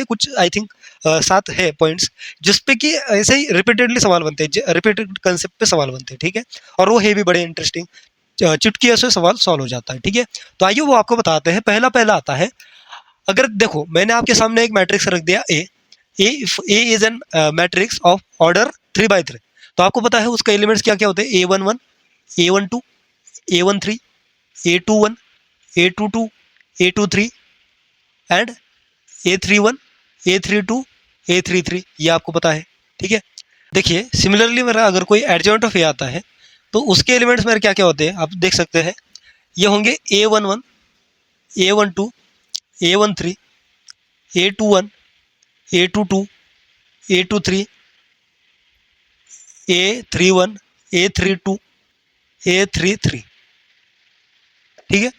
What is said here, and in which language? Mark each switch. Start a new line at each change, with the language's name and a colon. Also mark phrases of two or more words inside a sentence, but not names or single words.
Hindi: कुछ
English: I think
Hindi: 7 है पॉइंट्स जिसपे कि ऐसे ही रिपीटेडली सवाल बनते हैं,
English: repeated concept
Hindi: पे सवाल बनते हैं, ठीक है। और वो है भी बड़े इंटरेस्टिंग, चुटकी से सवाल सॉल्व हो जाता है, ठीक है। तो आइए वो आपको बताते हैं। पहला पहला आता है, अगर देखो मैंने आपके सामने एक मैट्रिक्स रख दिया
English: A is an matrix of order 3 by 3.
Hindi: तो आपको पता है उसका एलिमेंट्स क्या क्या होते हैं? A11, A12, A13, A21, A22, A23 एंड A31, A32, A33, ये आपको पता है, ठीक है। देखिए सिमिलरली मेरा अगर कोई
English: adjoint of A
Hindi: आता है तो उसके एलिमेंट्स मेरे क्या क्या होते हैं आप देख सकते हैं। ये होंगे A11, A12, A13, A21, A22, A23, A31, A32, A33, ठीक है।